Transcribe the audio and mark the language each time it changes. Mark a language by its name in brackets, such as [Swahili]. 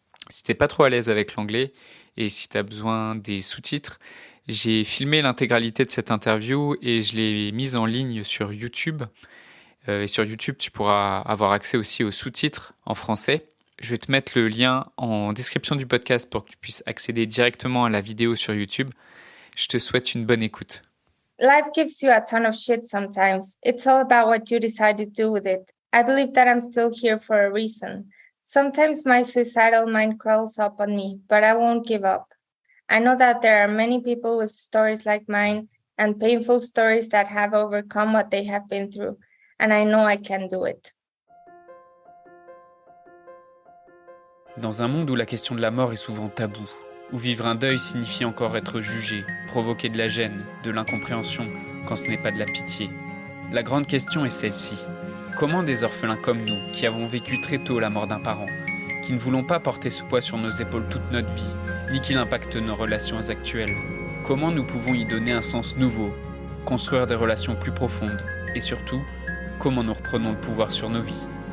[French] Si t'es pas trop à l'aise avec l'anglais et si tu as besoin des sous-titres, j'ai filmé l'intégralité de cette interview et je l'ai mise en ligne sur YouTube. Et sur YouTube, tu pourras avoir accès aussi aux sous-titres en français. Je vais te mettre le lien en description du podcast pour que tu puisses accéder directement à la vidéo sur YouTube. Je te souhaite une bonne écoute. [English] Life gives you a ton of shit sometimes. It's all about what you decide to do with it. I believe that I'm still here for a reason. Sometimes my suicidal mind crawls up on me, but I won't give up. I know that there are many people with stories like mine and painful stories that have overcome what they have been through, and I know I can do it. [French] Dans un monde où la question de la mort est souvent taboue, où vivre un deuil signifie encore être jugé, provoquer de la gêne, de l'incompréhension, quand ce n'est pas de la pitié. La grande question est celle-ci. Comment des orphelins comme nous, qui avons vécu très tôt la mort d'un parent, qui ne voulons pas porter ce poids sur nos épaules toute notre vie, ni qu'il impacte nos relations actuelles, comment nous pouvons y donner un sens nouveau, construire des relations plus profondes, et surtout, comment nous reprenons le pouvoir sur nos vies.